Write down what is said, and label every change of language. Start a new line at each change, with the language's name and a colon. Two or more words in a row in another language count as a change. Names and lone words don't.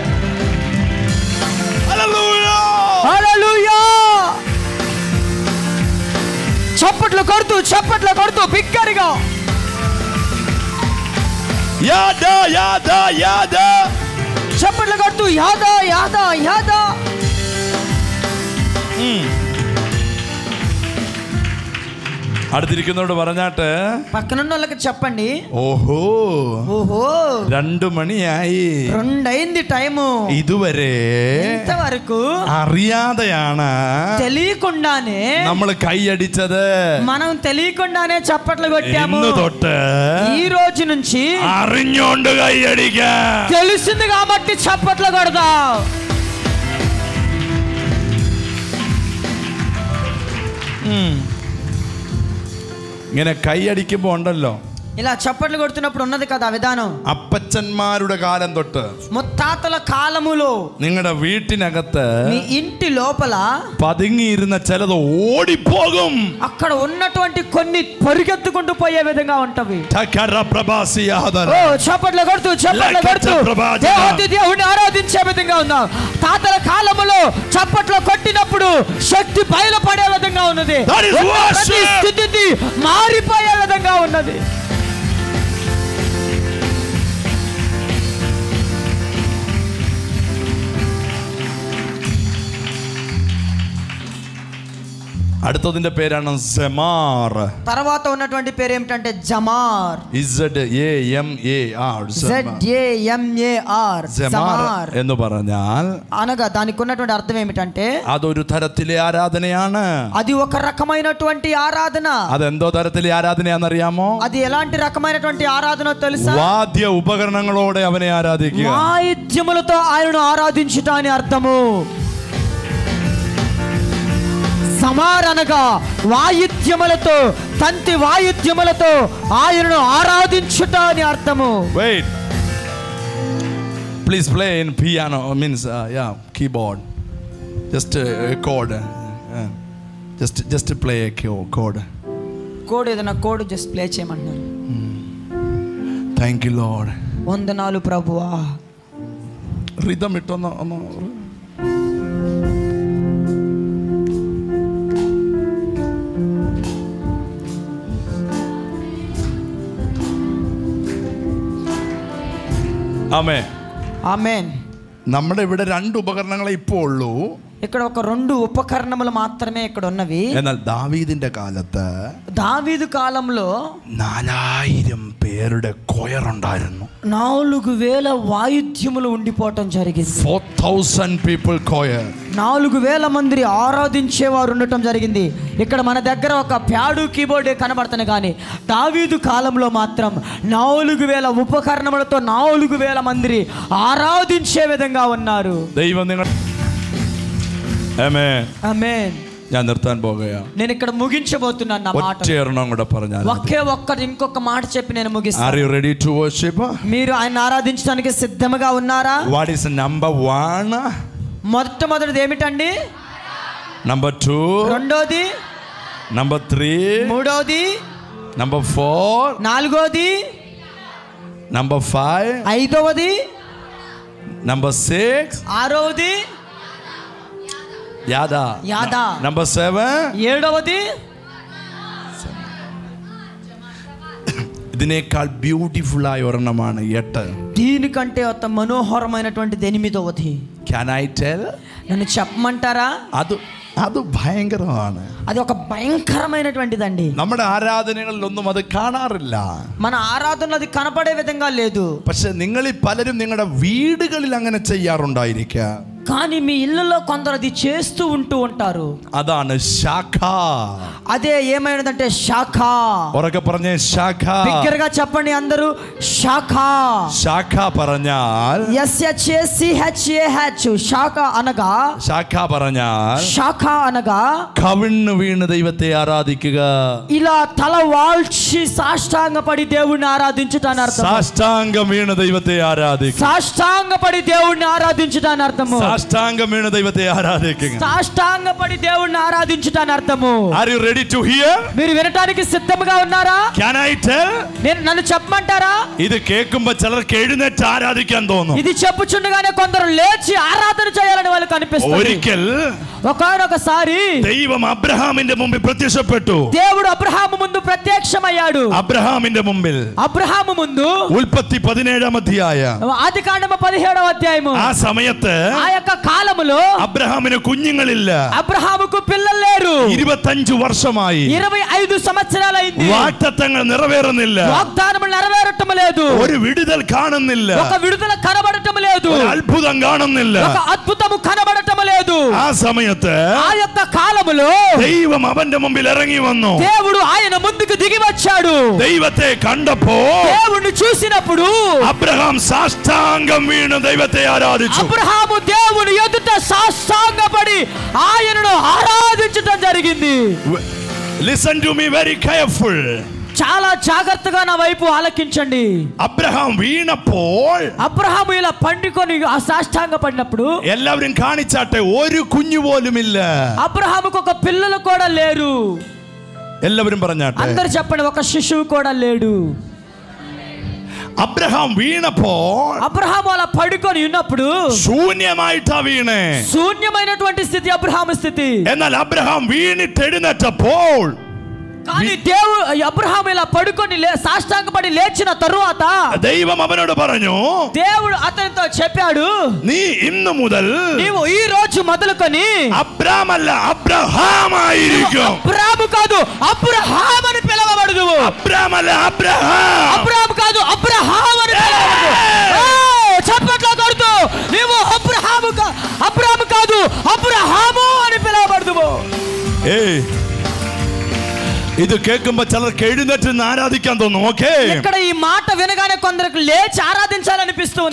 Telugu: హల్లెలూయా, హల్లెలూయా. చప్పట్లు కొడుతూ బిగ్గరగా యాదా యాదా యాదా చప్పట్లు కొడుతూ యాదా యాదా యాదా.
Malayalam: അടുത്തിരിക്കുന്നവരോട് പറഞ്ഞാട്ട്
Telugu: పక్కనున్న వాళ్ళకి చెప్పండి,
Malayalam: ഓഹോ
Telugu: ఓహో
Malayalam: 2 മണിയായി,
Telugu: 2 అయింది టైము,
Malayalam: ഇതുവരെ
Telugu: ఇంతవరకు
Malayalam: അറിയാതെയാണ്
Telugu: తెలియకుండానే
Malayalam: നമ്മൾ കൈയടിച്ചത്.
Telugu: మనం తెలియకుండానే చప్పట్లు కొట్టాము.
Malayalam: ഇന്ന് തൊട്ട്
Telugu: ఈ రోజు నుంచి
Malayalam: അറിഞ്ഞോണ്ട് കൈയടിക്കാം.
Telugu: తెలిసింది కాబట్టి చప్పట్లు కొడదాం.
Malayalam: ഇങ്ങനെ കൈയടിക്കുമ്പോ ഉണ്ടല്ലോ,
Telugu: ఇలా చప్పట్లు కొడుతున్నప్పుడు ఉన్నది కదా విధానం.
Malayalam: അപ്പച്ചന്മാരുടെ കാലം തൊട്ട്
Telugu: ముత్తాతల కాలములో
Malayalam: നിങ്ങളുടെ വീട്ടിനകത്ത്
Telugu: మీ ఇంటి లోపల
Malayalam: പതുങ്ങിയിരുന്ന ചിലത് ഓടിപ്പോകും.
Telugu: అక్కడ ఉన్నటువంటి కొన్ని పరిగెత్తుకుంటూ పోయే విధంగా ఉంటవి. ఓ చప్పట్లు కొడుతూ దేవుడిని ఆరాధించే విధంగా ఉన్నాం. తాతల కాలములో చప్పట్లు కొట్టినప్పుడు శక్తి బయలుపడే విధంగా ఉన్నది. ప్రతి స్థితి మారిపోయే విధంగా ఉన్నది.
Malayalam: അടുത്തതിന്റെ പേരാണ് സെമാർ.
Telugu: తర్వాత ఉన్నటువంటి పేరు ఏమిటంటే జమార్. ZAMAR. జమార్
Malayalam: എന്ന് പറഞ്ഞാൽ
Telugu: అనగా దానికి ఉన్నటువంటి అర్థం ఏమిటంటే,
Malayalam: അതൊരു തരത്തിലെ ആരാധനയാണ്.
Telugu: అది ఒక రకమైనటువంటి ఆరాధన.
Malayalam: അതെന്തോ തരത്തിലെ ആരാധനയാണെന്നറിയാമോ?
Telugu: అది ఎలాంటి రకమైనటువంటి ఆరాధన తెలుసా?
Malayalam: വാദ്യ ഉപകരണങ്ങളോടെ അവനെ ആരാധിക്കുക.
Telugu: వాయిద్యములతో ఆయనను ఆరాధించుట అని అర్థము. సమార్ అనగా వాయిద్యములతో, తంతి వాయిద్యములతో ఆయనను ఆరాధించుట అని అర్థము.
English: Wait. Please play in piano, means keyboard. Just a chord. Just play a chord.
Telugu: కోడ్ ఏదైనా కోడ్
English: just play
Telugu: చేయమంటున్నారు.
English: Thank you Lord.
Telugu: వందనాలు ప్రభువా.
Malayalam: Rhythm ഇട്ടൊന്ന്. ആമേൻ.
Telugu: ఆమేన్.
Malayalam: നമ്മുടെ ഇവിടെ 2 ഉപകരണങ്ങളെ ഇപ്പോൾ ഉള്ളൂ.
Telugu: ఇక్కడ ఒక 2 ఉపకరణములు మాత్రమే ఇక్కడ ఉన్నవి.
Malayalam: എന്നാൽ ദാവീദിന്റെ കാലത്ത്,
Telugu: దావీదు కాలంలో
Malayalam: 4000 പേരുടെ കൊയർ ഉണ്ടായിരുന്നു.
Telugu: 4000 వాయిద్యములు ఉండిపోవటం జరిగింది.
English: 4000 people choir.
Telugu: 4000 మంది ఆరాధించేవారు ఉండటం జరిగింది. ఇక్కడ మన దగ్గర ఒక
English: pad keyboard
Telugu: కనబడుతుంది, కానీ దావీదు కాలంలో మాత్రం 4000 ఉపకరణములతో 4000 మంది ఆరాధించే విధంగా ఉన్నారు.
Malayalam: ദൈവം നിങ്ങൾ ആമേൻ.
Telugu: ఆమేన్.
Malayalam: ഞാൻ നിർത്താൻ പോകുകയാ.
Telugu: నేను ఇక్కడ ముగించబోతున్నాను నా మాట.
Malayalam: ഒറ്റയെണ്ണം കൂടെ പറഞ്ഞാൽ
Telugu: ఇంకొక మాట చెప్పి నేను ముగిస్తాను.
English: Are you ready to worship?
Telugu: మీరు ఆయన ఆరాధించడానికి సిద్ధంగా ఉన్నారా?
English: What is number 1?
Telugu: మొట్టమొదటిది ఏమిటండి?
English: Number 2.
Telugu: రెండోది.
English: Number 3.
Telugu: మూడోది.
English: Number 4.
Telugu: నాలుగోది.
English: Number 5.
Telugu: ఐదవది.
English: Number 6.
Telugu: ఆరవది.
English: యాదా. Number 7.
Telugu: ఏడవది.
Malayalam: ഇതിനേക്കാൾ ബ്യൂട്ടിഫുൾ ആയ ഒരെണ്ണമാണ് 8.
Telugu: దీనికంటే అంత మనోహరమైనటువంటిది 8వది.
English: Can I tell?
Telugu: నన్ను చెప్పమంటారా?
Malayalam: അത് ഭയങ്കരമാണ്.
Telugu: అది ఒక భయంకరమైనటువంటిదండి.
Malayalam: നമ്മുടെ ആരാധനകളിലൊന്നും അത് കാണാറില്ല.
Telugu: మన ఆరాధనలో అది కనపడే విధంగా లేదు.
Malayalam: പക്ഷെ നിങ്ങളിൽ പലരും നിങ്ങളുടെ വീടുകളിൽ അങ്ങനെ ചെയ്യാറുണ്ടായിരിക്കാം.
Telugu: కానీ మీ ఇళ్ళలో కొందరు అది చేస్తూ ఉంటారు.
Malayalam: അതാണ് ശാഖ.
Telugu: అదే ఏమైనదంటే శాఖ.
Malayalam: ഉറക്കെ പറഞ്ഞേ ശാഖ.
Telugu: బిగ్గరగా చెప్పండి అందరూ శాఖ.
Malayalam: ശാഖ പറഞ്ഞാൽ
Telugu: SHACH శాఖ అనగా
Malayalam: ശാഖ പറഞ്ഞാൽ
Telugu: శాఖ అనగా
Malayalam: കവിണ്ണു വീണ് ദൈവത്തെ ആരാധിക്കുക.
Telugu: ఇలా తల వాల్చి సాష్టాంగపడి దేవుణ్ణి ఆరాధించుటాని అర్థం.
Malayalam: സാഷ്ടാംഗം വീണ് ദൈവത്തെ ആരാധിക്കുക.
Telugu: సాష్టాంగపడి దేవుణ్ణి ఆరాధించుటాని అర్థము.
Malayalam: സാഷ്ടാംഗം വീണ് ദൈവത്തെ ആരാധിക്കുക.
Telugu: సాష్టాంగపడి దేవుణ్ణి ఆరాధించుటాని అర్థము.
English: Are you ready to hear?
Telugu: మీరు వినటానికి సిద్ధంగా ఉన్నారా?
English: Can I tell?
Telugu: నన్ను చెప్పమంటారా?
Malayalam: ഇത് കേൾക്കുമ്പോൾ ചിലർക്ക് എഴുന്നേറ്റ് ആരാധിക്കാൻ തോന്നും.
Telugu: ఇది చెప్పుచుండగానే కొందరు లేచి ఆరాధన చేయాలని వాళ్ళకి అనిపిస్తుంది.
Malayalam: ഒരിക്കൽ
Telugu: ఒకసారి
Malayalam: ദൈവം അബ്രഹാമിന്റെ മുമ്പിൽ പ്രത്യക്ഷപ്പെട്ടു.
Telugu: దేవుడు అబ్రహాము ముందు ప్రత్యక్షమయ్యాడు.
Malayalam: അബ്രഹാമിന്റെ മുമ്പിൽ
Telugu: అబ్రహాము ముందు
Malayalam: ഉൽപ്പത്തി 17 അധ്യായം
Telugu: ఆదికాండము 17వ అధ్యాయము.
Malayalam: ആ സമയത്ത്
Telugu: ఆ యొక్క కాలములో
Malayalam: അബ്രഹാമിന് കുഞ്ഞുങ്ങളില്ല.
Telugu: అబ్రహాముకు పిల్లలు లేరు.
Malayalam: 25 വർഷമായി
Telugu: 25 సంవత్సరాలైంది.
Malayalam: വാഗ്ദത്തങ്ങൾ നിറവേറുന്നില്ല.
Telugu: వాగ్దానములు నెరవేరటం లేదు.
Malayalam: ഒരു വിടുതൽ കാണുന്നില്ല.
Telugu: ఒక విడుదల కనబడటం లేదు.
Malayalam: ഒരു അത്ഭുതം കാണുന്നില്ല.
Telugu: ఒక అద్భుతము కనబడటం లేదు.
Malayalam: ആ സമയത്ത്
Telugu: ఆ యొక్క కాలములో
Malayalam: ദൈവം അവന്റെ മുമ്പിൽ ഇറങ്ങി വന്നു.
Telugu: దేవుడు ఆయన ముందుకు దిగి వచ్చాడు.
Malayalam: ദൈവത്തെ കണ്ടപ്പോൾ
Telugu: దేవుణ్ణి చూసినప్పుడు
Malayalam: അബ്രഹാം സാഷ്ടാംഗം വീണ് ദൈവത്തെ ആരാധിച്ചു.
Telugu: అబ్రహాము దేవుని ఎదుట సాష్టాంగపడి ఆయనను ఆరాధించడం జరిగింది.
English: Listen to me very careful.
Telugu: చాలా జాగ్రత్తగా నా వైపు ఆలకించండి.
Malayalam: അബ്രഹാം വീണപ്പോൾ
Telugu: అబ్రహాము ఇలా పండుకొని ఆ సాష్టాంగ పడినప్పుడు
Malayalam: എല്ലാവരും കാണിച്ചാട്ടെ, ഒരു കുഞ്ഞു പോലുമില്ല.
Telugu: అబ్రహాముకు ఒక పిల్లలు కూడా లేరు.
Malayalam: എല്ലാവരും പറഞ്ഞാട്ടെ.
Telugu: అందరు చెప్పండి, ఒక శిశువు కూడా లేడు.
Malayalam: അബ്രഹാം വീണപ്പോൾ
Telugu: అబ్రహాము అలా పడుకొని ఉన్నప్పుడు
Malayalam: ശൂന്യമായിട്ടാ വീണേ.
Telugu: శూన్యమైనటువంటి స్థితి అబ్రహాము స్థితి.
Malayalam: എന്നാൽ അബ്രഹാം വീണിട്ട് എഴുന്നേറ്റപ്പോൾ
Telugu: కానీ దేవుడు అబ్రహాము ఇలా పడుకొని సాష్టాంగపడి లేచిన తరువాత
Malayalam: ദൈവം അവനോട് പറഞ്ഞു,
Telugu: దేవుడు అతనితో చెప్పాడు,
Malayalam: നീ ഇന്നു മുതൽ
Telugu: నీవు ఈ రోజు మొదలుకొని
Malayalam: അബ്രാം അല്ല അബ്രഹാം ആയിരിക്കും.
Telugu: అబ్రాము కాదు అబ్రహాం అని పిలవబడదువు.
Malayalam: അബ്രാം അല്ല അബ്രഹാം.
Telugu: అబ్రాము కాదు అబ్రహాం అని పిలవబడదు. చప్పట్లు కొడుతూ నీవు అబ్రహాము కాదు అబ్రహాము అని పిలవబడదువు.
Malayalam: ഏയ്, ഇത് കേൾക്കുമ്പോ ചിലർക്ക് എഴുന്നേറ്റ് ആരാധിക്കാൻ തോന്നും. ഓക്കേ,
Telugu: ఇక్కడ ఈ మాట వినగానే కొందరికి లేచి ఆరాధించాలనిపిస్తుంది.